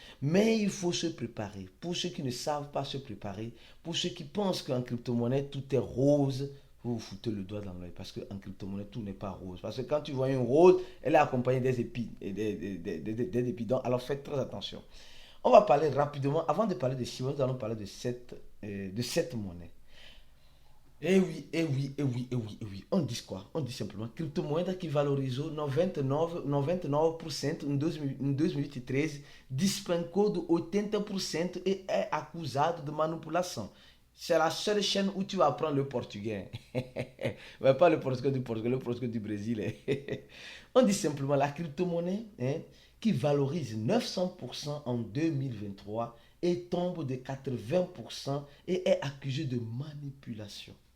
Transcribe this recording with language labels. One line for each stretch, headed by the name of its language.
French: Mais il faut se préparer. Pour ceux qui ne savent pas se préparer, pour ceux qui pensent qu'en crypto-monnaie tout est rose, vous vous foutez le doigt dans l'œil parce qu'en crypto-monnaie tout n'est pas rose. Parce que quand tu vois une rose, elle est accompagnée des épines. Des épines. Alors faites très attention. On va parler rapidement, avant de parler de Shiba, nous allons parler de cette monnaie. Eh oui, eh oui, eh oui, eh oui, eh oui. On dit quoi? On dit simplement
Portuguese: criptomoeda que valorizou 99% em 2013, despencou de 80% e é acusado de manipulação.
French: C'est la seule chaîne où tu vas apprendre le portugais. Mais pas le portugais du Portugal, le portugais du Brésil. On dit simplement la crypto-monnaie qui valorise 900% en 2023 et tombe de 80% et est accusée de manipulation.